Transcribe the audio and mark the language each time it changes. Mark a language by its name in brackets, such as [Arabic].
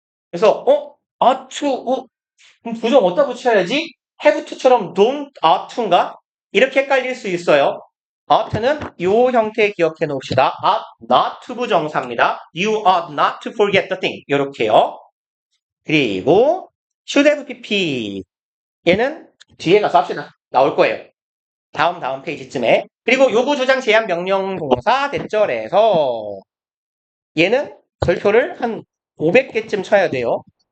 [Korean] 그래서 ought to 부정 어디다 붙여야지? have to처럼 don't ought to인가? 이렇게 헷갈릴 수 있어요. ought는 요 형태 기억해 놓읍시다. ought not to 부정사입니다. [English] You ought not to forget the thing. [Korean] 요렇게요. 그리고 should have pp. 얘는 뒤에 가서 합시다. 나올 거예요. 다음 페이지쯤에. 그리고 요구 주장 제한 명령 동사 대절에서 얘는 절표를 한 500개쯤 쳐야 돼요.